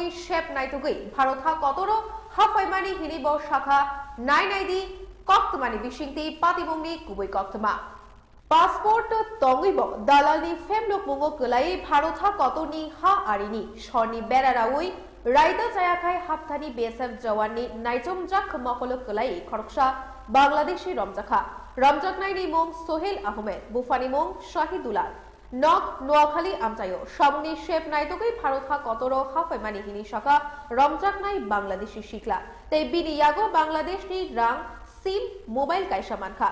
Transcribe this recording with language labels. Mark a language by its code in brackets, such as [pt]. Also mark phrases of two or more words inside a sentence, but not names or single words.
[trp] শেপ নাইতগৈ ভারতহা কতরো হাফাইমানি হিনিব শাখা নাইনাইদি কক্তমানি বিশিংতি পাতিবংনি কুবৈ কক্তমা পাসপোর্ট তঙ্গিব দালানি ফেমলো পুঙ্গ কলাই ভারতহা কতনি হা আরিনি স্বর্ণি বেড়ারাওই রাইদা জায়াখাই হাফথানি বিএসএফ জওয়াননি নাইজমজাক মকল কলাই খরকসা বাংলাদেশি রমজাখা রমজাক নাইনি মোং সোহেল আহমেদ বুফানি মোং শাহিদুলাল নক নোয়াখালী আমতায়ো সামনি শেপ নাইতগৈ ভারতহা কতরো হাফাইমানি হিনি শাখা রমজাক নাই বাংলাদেশি শিকলা তাই বিনিয়াগো বাংলাদেশনি রাং সিম মোবাইল কাইসা মানখা।